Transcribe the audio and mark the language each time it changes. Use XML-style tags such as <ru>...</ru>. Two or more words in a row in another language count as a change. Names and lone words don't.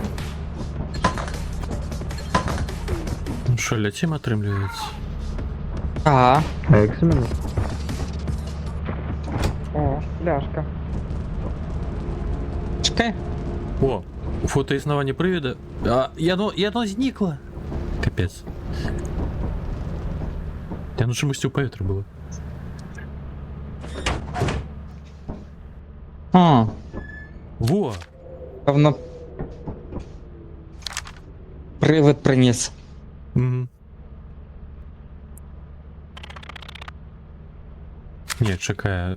<be>Ну що, ляцім атрымліваецца?</be> <uk>Ага. А як саме? О, пляшка. Чекай.</uk> <be>О, фото існавання прывіда. Яно знікла.</be> <uk>Капец.</uk> <be>Яно чамусьці ў паветры было.</be> <uk>Во! Певно. Привид приніс. Угу. Ні, чекай.</uk>